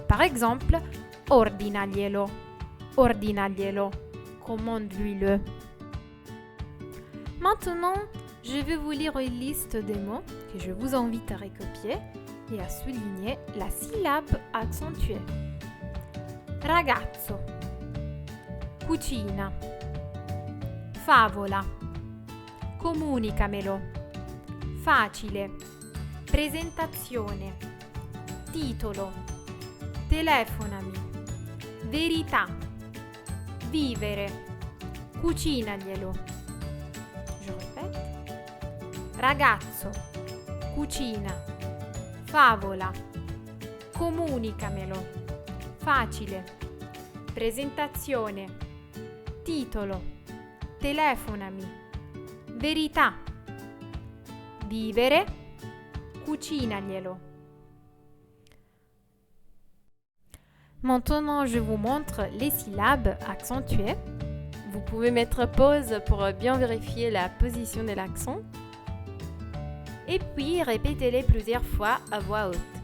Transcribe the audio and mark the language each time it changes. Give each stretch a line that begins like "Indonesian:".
French: Par exemple,
Italian: ordinaglielo, ordinaglielo.
French: Commande-lui-le. Maintenant, je vais vous lire une liste des mots que je vous invite à recopier et à souligner la syllabe accentuée.
Italian: Ragazzo, cucina, favola, comunicamelo, facile, presentazione, titolo, telefonami, verità, vivere, cucinaglielo. Je ragazzo, cucina, favola, comunicamelo, facile, presentazione, titolo, telefonami, verità, vivere, cucinaglielo.
French: Maintenant, je vous montre les syllabes accentuées. Vous pouvez mettre pause pour bien vérifier la position de l'accent. Et puis, répétez-les plusieurs fois à voix haute.